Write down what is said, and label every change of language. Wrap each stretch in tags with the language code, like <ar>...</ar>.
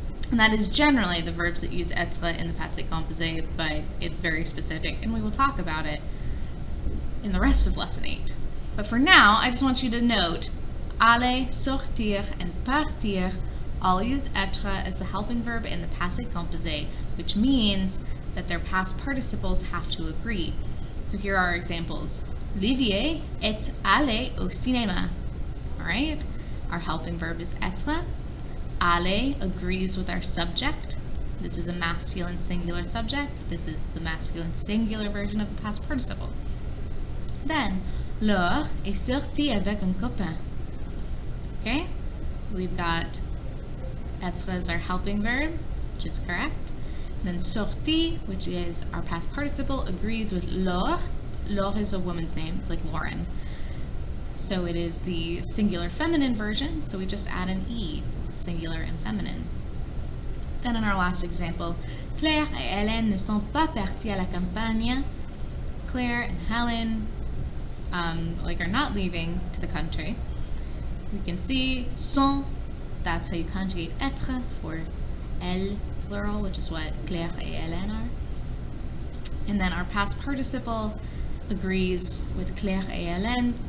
<en>And that is generally the verbs that use être in the passé composé, but it's very specific, and we will talk about it in the rest of lesson 8. But for now, I just want you to note, aller, sortir, and partir all use être as the helping verb in the passé composé, which means that their past participles have to agree. So here are examples.</en> <fr>Olivier est allé au cinéma.</fr> <en>All right, our helping verb is être. Aller agrees with our subject. This is a masculine singular subject. This is the masculine singular version of the past participle. Then,</en> <fr>Laure est sortie avec un copain.</fr> <en>Okay, we've got être as our helping verb, which is correct. And then sortie, which is our past participle, agrees with Laure. Laure is a woman's name. It's like Lauren. So it is the singular feminine version, so we just add an E, singular and feminine. Then in our last example,</en> <fr>Claire et Hélène ne sont pas parties à la campagne.</fr> <en>Claire and Helen are not leaving to the country. We can see sont, that's how you conjugate être for elle, plural, which is what Claire et Hélène are. And then our past participle agrees with Claire et Hélène.</en>